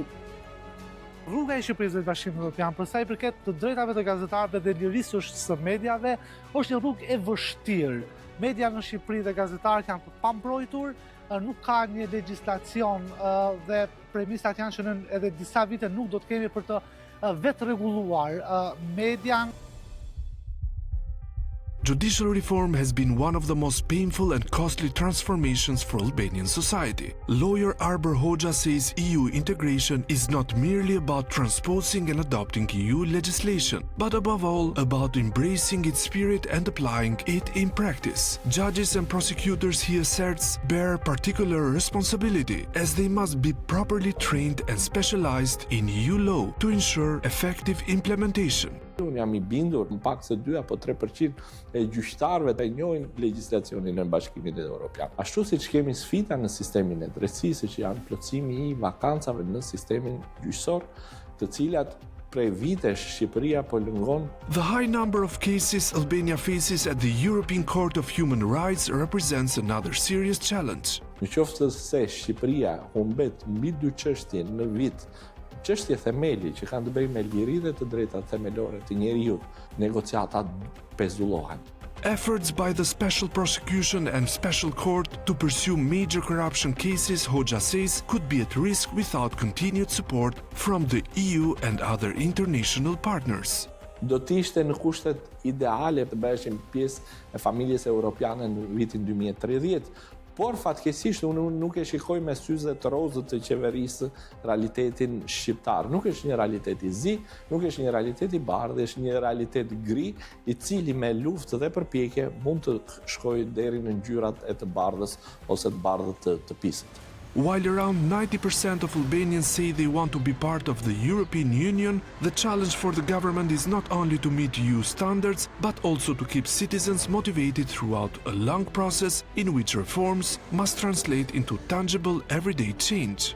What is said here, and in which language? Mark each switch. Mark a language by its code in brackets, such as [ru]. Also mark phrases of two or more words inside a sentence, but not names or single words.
[sq] Rruga e Shqipërisë dhe Bashkimit Evropian për sa i përket të drejtave të gazetarëve dhe lirisë së mediave është një rrugë e vështirë. Media në Shqipëri dhe gazetarët janë të pambrojtur, nuk ka një legjislacion dhe premisat janë që edhe disa vite nuk do të kemi për të vetë rregulluar median. [en] Judicial reform has been one of the most painful and costly transformations for Albanian society. Lawyer Arber Hoxha says EU integration is not merely about transposing and adopting EU legislation, but above all about embracing its spirit and applying it in practice. Judges and prosecutors, he asserts, bear particular responsibility as they must be properly trained and specialized in EU law to ensure effective implementation. [sq] Unë jam I bindur, më pak se 2 apo 3% e gjyqtarëve të njohin legjislacionin e Bashkimit Evropian. Ashtu siç kemi sfida në sistemin e drejtësisë që janë plotësimi I vakancave në sistemin gjyqësor, të cilat prej vitesh Shqipëria po lëngon. [en] The high number of cases Albania faces at the European Court of Human Rights represents another serious challenge. [sq] Në qoftë se Shqipëria humbet mbi 2 çështje në vit, çështje themeli që kanë të bëjnë me liritë të drejtat themelore të njerëzit, negociatat pezullohen. [en] Efforts by the Special Prosecution and Special Court to pursue major corruption cases, Hoxha says, could be at risk without continued support from the EU and other international partners. [sq] Do të ishte në kushtet ideale të bëheshim pjesë e familjes europiane në vitin 2030, por fatkeqësisht unë nuk e shikoj me syze të rozët të qeverisë realitetin shqiptar. Nuk është një realitet I zi, nuk është një realitet I bardhë, është një realitet gri, I cili me luftë dhe përpjekje mund të shkojë deri në ngjyrat e të bardhës ose të bardhët të pisët. [en] While around 90% of Albanians say they want to be part of the European Union, the challenge for the government is not only to meet EU standards, but also to keep citizens motivated throughout a long process in which reforms must translate into tangible everyday change.